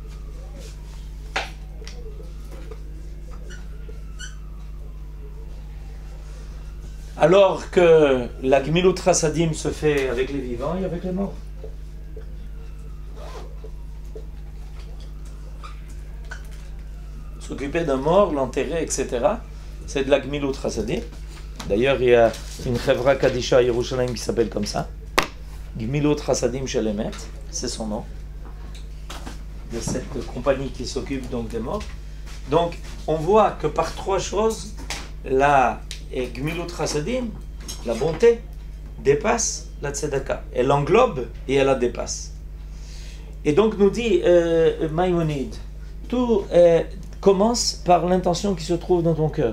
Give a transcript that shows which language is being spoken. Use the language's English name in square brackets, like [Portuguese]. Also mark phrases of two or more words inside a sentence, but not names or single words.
[French] Alors que la [Hebrew] גמילות חסדים [French] se fait avec les vivants et avec les morts. S'occuper d'un mort, l'enterrer, etc. C'est de la [Hebrew] גמילות חסדים. [French] D'ailleurs, il y a une [Hebrew] חברה קדישא [French] à Yerushalayim qui s'appelle comme ça. [Hebrew] גמילות חסדים של אמת, [French] c'est son nom. De cette compagnie qui s'occupe donc des morts. Donc, on voit que par trois choses, la [Hebrew] גמילות חסדים, [French] la bonté, dépasse la tzedaka. Elle englobe et elle la dépasse. Et donc, nous dit Maïmonide, tout commence par l'intention qui se trouve dans ton cœur.